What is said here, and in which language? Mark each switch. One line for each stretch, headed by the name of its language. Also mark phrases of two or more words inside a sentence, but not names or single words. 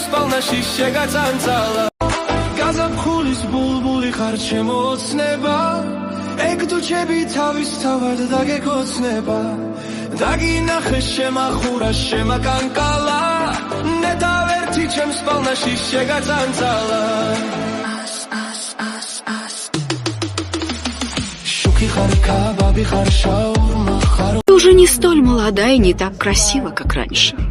Georgian: პალნაში შეგაწანწალა გაზაფხულის ბულბული ხარ ჩემო ოცნება ეგ თუ ჩემი თავის თავად დაგეკოცნება დაგინახე შემახურა შემაკანკალა ნეტავერთი ჩემს პალნაში შეგაწანწალა შუქი ხარ კაბაბი ხარ შაურმა ხარ
Russian: Ты уже не столь молода и не так красива, как раньше.